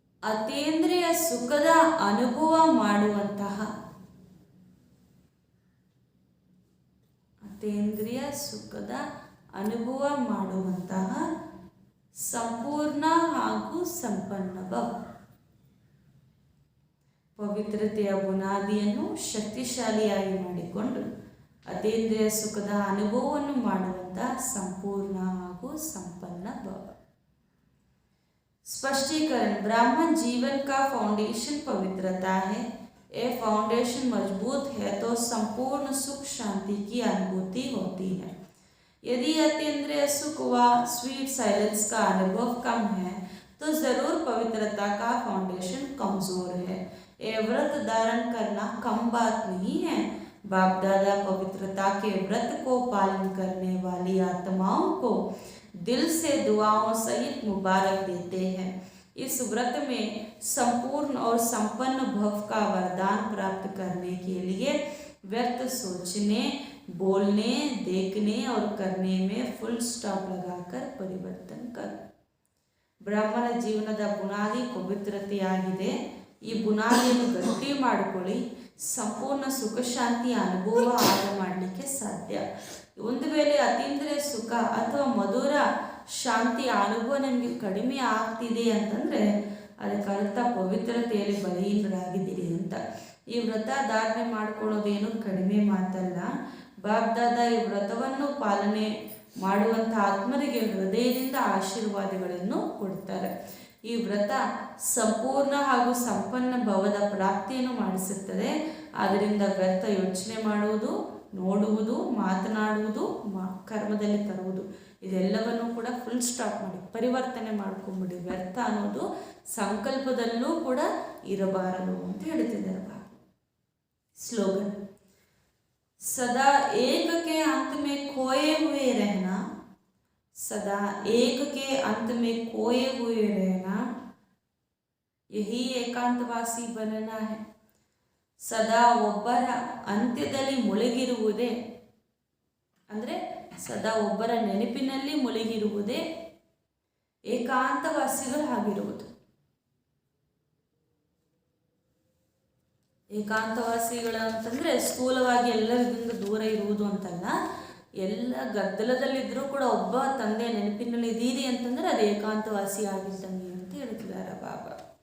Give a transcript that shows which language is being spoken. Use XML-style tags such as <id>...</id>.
<kn>ಅತೀಂದ್ರಿಯ ಸುಖದ ಅನುಭವ ಮಾಡುವಂತಹ ಸಂಪೂರ್ಣ ಹಾಗೂ ಸಂಪನ್ನ ಭವ. ಪವಿತ್ರತೆಯ ಬುನಾದಿಯನ್ನು ಶಕ್ತಿಶಾಲಿಯಾಗಿ ಮಾಡಿಕೊಂಡು ಅತೀಂದ್ರಿಯ ಸುಖದ ಅನುಭವವನ್ನು ಮಾಡುವಂತಹ ಸಂಪೂರ್ಣ ಹಾಗೂ ಸಂಪನ್ನ ಭವ.</kn> <hi>स्पष्टीकरण, ब्राह्मण जीवन का फाउंडेशन पवित्रता है। ये फाउंडेशन मजबूत है तो संपूर्ण सुख शांति की अनुभूति होती है। यदि अतीन्द्रिय सुख व स्वीट साइलेंस का अनुभव कम है तो जरूर पवित्रता का फाउंडेशन कमजोर है। ये व्रत धारण करना कम बात नहीं है। बाप दादा पवित्रता के व्रत को पालन करने वाली आत्माओं को दिल से दुआओं सहित मुबारक देते हैं। इस व्रत में संपूर्ण और संपन्न भव का वरदान प्राप्त करने के लिए व्यर्थ सोचने, बोलने, देखने और करने में फुल स्टॉप लगाकर परिवर्तन कर.</hi> <kn>ಬ್ರಾಹ್ಮಣ ಜೀವನದ ಬುನಾದಿ ಪವಿತ್ರತೆಯಾಗಿದೆ. ಈ ಬುನಾದಿಯನ್ನು ಗಟ್ಟಿ ಮಾಡಿಕೊಳ್ಳಿ, ಸಂಪೂರ್ಣ ಸುಖ ಶಾಂತಿಯ ಅನುಭವ ಆಗ ಮಾಡಲಿಕ್ಕೆ ಸಾಧ್ಯ. ಒಂದು ವೇಳೆ ಅತೀಂದ್ರಿಯ ಸುಖ ಅಥವಾ ಮಧುರ ಶಾಂತಿಯ ಅನುಭವ ನಿಮಗೆ ಕಡಿಮೆ ಆಗ್ತಿದೆ ಅಂತಂದರೆ ಅದಕ್ಕೆ ಅರ್ಥ ಪವಿತ್ರತೆಯಲ್ಲಿ ಬಲಹೀನರಾಗಿದ್ದೀರಿ ಅಂತ. ಈ ವ್ರತ ಧಾರಣೆ ಮಾಡ್ಕೊಳ್ಳೋದೇನು ಕಡಿಮೆ ಮಾತಲ್ಲ. ಬಾಪ್ ದಾದಾ ಈ ವ್ರತವನ್ನು ಪಾಲನೆ ಮಾಡುವಂಥ ಆತ್ಮರಿಗೆ ಹೃದಯದಿಂದ ಆಶೀರ್ವಾದಗಳನ್ನು ಕೊಡ್ತಾರೆ. ಈ ವ್ರತ ಸಂಪೂರ್ಣ ಹಾಗೂ ಸಂಪನ್ನ ಭವದ ಪ್ರಾಪ್ತಿಯನ್ನು ಮಾಡಿಸುತ್ತದೆ. ಆದ್ದರಿಂದ ವ್ಯರ್ಥ ಯೋಚನೆ ಮಾಡುವುದು, ನೋಡುವುದು, ಮಾತನಾಡುವುದು, ಕರ್ಮದಲ್ಲಿ ತರುವುದು ಇದೆಲ್ಲವನ್ನು ಕೂಡ ಫುಲ್ ಸ್ಟಾಪ್ ಮಾಡಿ ಪರಿವರ್ತನೆ ಮಾಡ್ಕೊಂಬಿಡಿ. ವ್ಯರ್ಥ ಅನ್ನೋದು ಸಂಕಲ್ಪದಲ್ಲೂ ಕೂಡ ಇರಬಾರದು ಅಂತ ಹೇಳ್ತಿದ್ದಾರೆ ಬಾಬಾ.</kn> <hi>स्लोगन, सदा एक के अंत में खोए हुए रहना, सदा एक के अंत में खोए हुए रहना, यही ಏಕಾಂತವಾಸಿ बनना है.</hi> <kn>ಸದಾ ಒಬ್ಬರ ಅಂತ್ಯದಲ್ಲಿ ಮುಳುಗಿರುವುದೇ ಅಂದರೆ ಸದಾ ಒಬ್ಬರ ನೆನಪಿನಲ್ಲಿ ಮುಳುಗಿರುವುದೇ ಏಕಾಂತವಾಸಿಗಳಾಗಿರುವುದು. ಏಕಾಂತವಾಸಿಗಳು ಅಂತಂದರೆ ಸ್ಥೂಲವಾಗಿ ಎಲ್ಲರಿಂದ ದೂರ ಇರುವುದು ಅಂತಲ್ಲ, ಎಲ್ಲ ಗದ್ದಲದಲ್ಲಿದ್ದರೂ ಕೂಡ ಒಬ್ಬ ತಂದೆ ನೆನಪಿನಲ್ಲಿ ಇದ್ದೀರಿ ಅಂತಂದರೆ ಅದು ಏಕಾಂತವಾಸಿ ಆಗಿದ್ದಂಗೆ ಅಂತ ಹೇಳ್ತಿದ್ದಾರೆ ಬಾಬಾ.</kn>